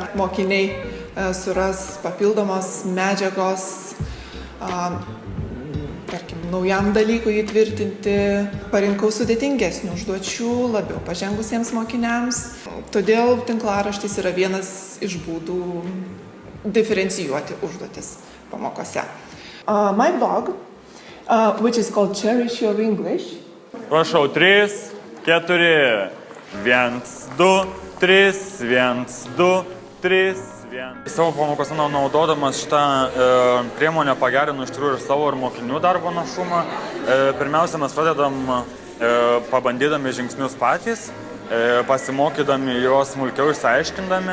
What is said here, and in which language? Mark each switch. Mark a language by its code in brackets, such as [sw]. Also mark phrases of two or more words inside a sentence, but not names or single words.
[lt] Mokiniai suras papildomos medžiagos, tarkim, naujam dalykui įtvirtinti. Parinkau sudėtingesnių užduočių, labiau pažengusiems mokiniams. Todėl tinklaraštis yra vienas iš būdų diferencijuoti užduotis pamokose. [en] My blog, which is called Cherish Your English. [lt] Prašau, 3, 4, 1, 2, 3, 1, 2, 3, 1. Savo pamokose naudodamas šitą priemonę pagerinu iš tikrųjų ir savo ir mokinių darbo našumą. Pirmiausia, mes pradedam pabandydami žingsnius patys, pasimokydami juos smulkiau išsiaiškindami.